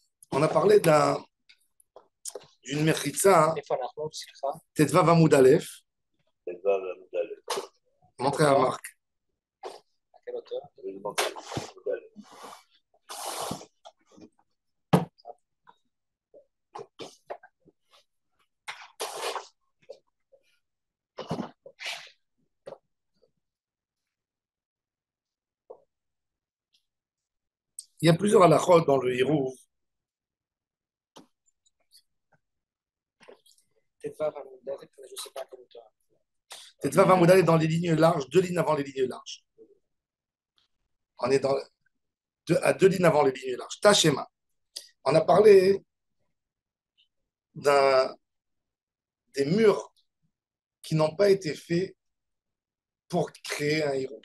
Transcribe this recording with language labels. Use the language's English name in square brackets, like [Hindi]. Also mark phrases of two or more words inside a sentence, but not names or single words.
[French] On a parlé d'une mechitza, [Hebrew] איפה אנחנו? סליחה. ט"ו עמוד א, ט"ו עמוד א', [French] montré à Marc. [Hebrew] תקל אותו. עמוד א'. [French] Il y a plusieurs halachot dans le Hirouv. [Hebrew] ט"ו עמוד א', [French] je sais pas comment toi. [Hebrew] ט"ו עמוד א [French] dans les lignes larges, deux lignes avant les lignes larges. On est à deux lignes avant les lignes larges. [Hebrew] Tachema. [French] On a parlé des murs qui n'ont pas été faits pour créer un Hirouv.